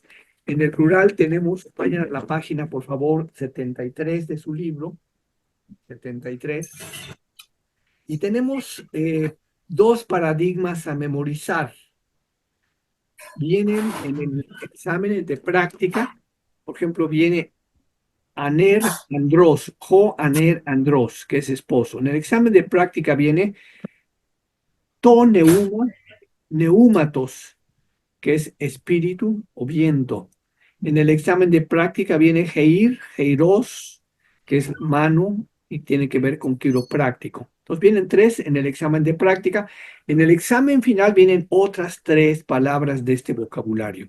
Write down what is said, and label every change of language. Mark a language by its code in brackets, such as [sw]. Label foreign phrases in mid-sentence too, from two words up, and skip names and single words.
[es] En el plural tenemos, vayan a la página, por favor, 73 de su libro, 73, y tenemos dos paradigmas a memorizar. Vienen en el examen de práctica, por ejemplo, viene [el] ἀνήρ ἀνδρός ὁ ἀνὴρ ἀνδρός, [es] que es esposo. En el examen de práctica viene [el] τὸ πνεῦμα πνεύματος, [es] que es espíritu o viento. En el examen de práctica viene [el] χείρ χειρός, [es] que es mano y tiene que ver con quiropráctico. Entonces vienen 3 en el examen de práctica. En el examen final vienen otras 3 palabras de este vocabulario.